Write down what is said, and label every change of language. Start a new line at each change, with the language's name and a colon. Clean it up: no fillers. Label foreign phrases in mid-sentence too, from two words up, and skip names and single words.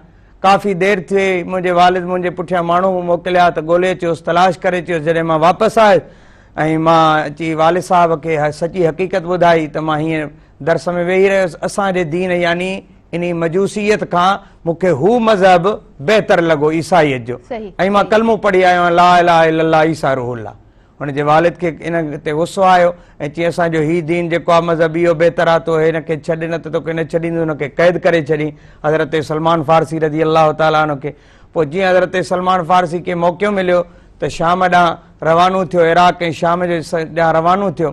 Sindhi: काफ़ी देरि थी, मुंहिंजे वालिद मुंहिंजे पुठियां माण्हू मोकिलिया त ॻोल्हे अचोसि, तलाश करे अचोसि। जॾहिं मां वापसि आयुसि ऐं मां अची वालिद साहिब खे सॼी हक़ीक़त ॿुधाई त मां हीअं दर्स में वेही रहियुसि। असांजे दीन यानी इन मजूसियत खां मूंखे हू मज़हब बहितर लॻो ईसाईयत जो, ऐं मां कलमो पढ़ी आयो आहियां,
Arabic: لا إله إلا الله عيسى روح الله.
Sindhi: हुनजे वालिद खे इन ते गुस्सो आयो ऐं चई असांजो हीउ दीन जेको आहे मज़हब इहो बहितर आहे, तो हिनखे छॾ, न त तोखे न छॾींदो, हुनखे क़ैद करे छॾी हज़रत सलमान फारसी
Arabic: رضي الله تعالى
Sindhi: हुनखे। पोइ जीअं हज़रत सलमान फारसी खे मौक़ो मिलियो त शाम ॾांहुं रवानो थियो, इराक़ ऐं शाम जे ॾांहुं रवानो थियो।